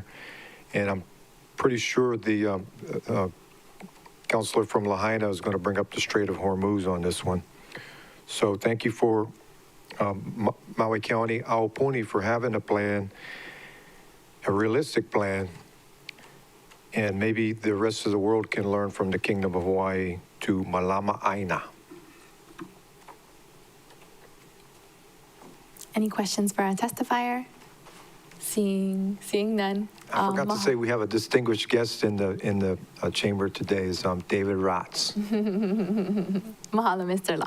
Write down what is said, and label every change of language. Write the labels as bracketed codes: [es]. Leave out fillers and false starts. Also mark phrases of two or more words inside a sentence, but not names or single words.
[en] And I'm pretty sure the counselor from Lahaina is going to bring up the Strait of Hormuz on this one. So thank you for Maui County, Aupuni, for having a plan, a realistic plan, and maybe the rest of the world can learn from the Kingdom of Hawaii to [haw] Malama ʻāINA. [en] Any questions for our testifier? Seeing none. I forgot to say we have a distinguished guest in the chamber today. Is David Ratz. Mahalo, Mr. Law.